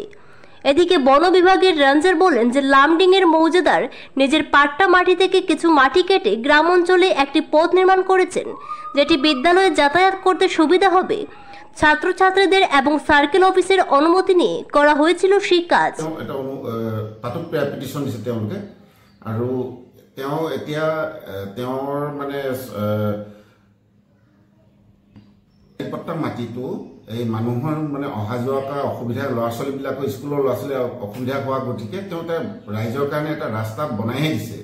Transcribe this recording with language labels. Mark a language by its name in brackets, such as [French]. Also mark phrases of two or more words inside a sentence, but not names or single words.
[Bangla] এদিকে বন বিভাগের রেঞ্জার বলেন যে লামডিংয়ের মৌজাদার নিজের পাট্টা মাটি থেকে কিছু মাটি কেটে গ্রাম অঞ্চলে একটি পথ নির্মাণ করেছেন, যেটি বিদ্যালয়ে যাতায়াত করতে সুবিধা হবে। ছাত্রছাত্রীদের এবং [English] circle office [Bangla] অনুমতি নিয়ে করা হয়েছিল সেই কাজ। [Assamese] তাতো পিটিশন দিছে তেওঁলোকে আৰু তেওঁ এতিয়া তেওঁৰ মানে পট্টা মাটিটো এই মানুহৰ মানে অহা যোৱা কৰা অসুবিধা, ল'ৰা ছোৱালীবিলাকৰ স্কুলৰ ল'ৰা ছোৱালী অসুবিধা হোৱা গতিকে তেওঁ ৰাইজৰ কাৰণে এটা ৰাস্তা বনাইহে দিছে।